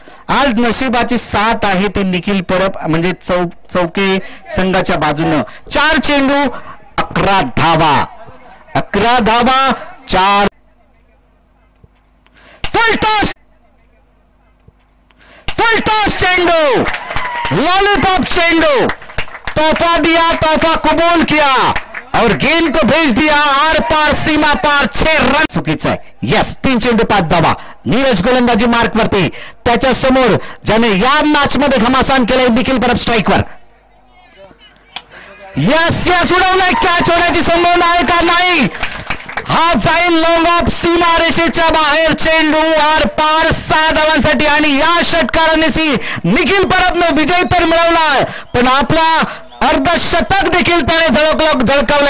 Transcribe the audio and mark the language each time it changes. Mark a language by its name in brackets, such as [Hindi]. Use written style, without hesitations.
[Marathi] आज नशिबाची साथ आहे ते निखिल परब म्हणजे चौके संघाच्या बाजूनं. 4 चेंडू 11 धावा. 11 धावा 4. फुल टॉस चेंडू, लॉलीपॉप चेंडू. [Hindi] तोहफा दिया, तोहफा कबूल किया और गेंद को भेज दिया are par, Seema par. [Marathi] 6 रन. चुकीचं आहे. यस, 3 चेंडू 5 धावा. नीरज गोलंदाजी मार्कवरती, त्याच्या समोर ज्याने या मॅच मध्ये घमासान केलंय Nikhil Parab स्ट्राईकवर. Yes yes, उडवलाय. Catch होण्याची संभावना आहे का? नाही. हा जाईल लॉंग ऑफ, सीमा रेषेच्या बाहेर. चेंडू आर पार 6 धावांसाठी आणि या षटकाराने निखिल परबने विजय तर मिळवलाय पण आपला अर्धशतक देखील त्याने झळकावलं.